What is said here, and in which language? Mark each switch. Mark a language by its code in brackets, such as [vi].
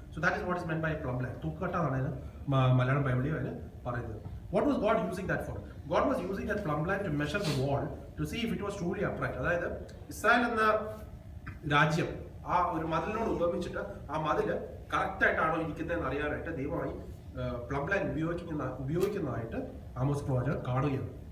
[en] So that is what is meant by plumb line. [ml] തൂക്കുകട്ട എന്നാണ് അതിന് മലയാളം ബൈബിളിൽ അതിന് പറയുന്നത്. [en] What was God using that for? God was using that plumb line to measure the wall to see if it was truly upright. [ml] അതായത് Israel എന്ന രാജ്യം ആ ഒരു മതിലിനോട് ഉപമിച്ചിട്ട് ആ മതില് കറക്റ്റ് ആയിട്ടാണോ ഇരിക്കുന്നതെന്ന് അറിയാനായിട്ട് ദൈവമായി പ്ലംബ് ലൈൻ ഉപയോഗിക്കുന്നതായിട്ട് ആമോസ് പ്രവാചകൻ കാണുകയാണ്.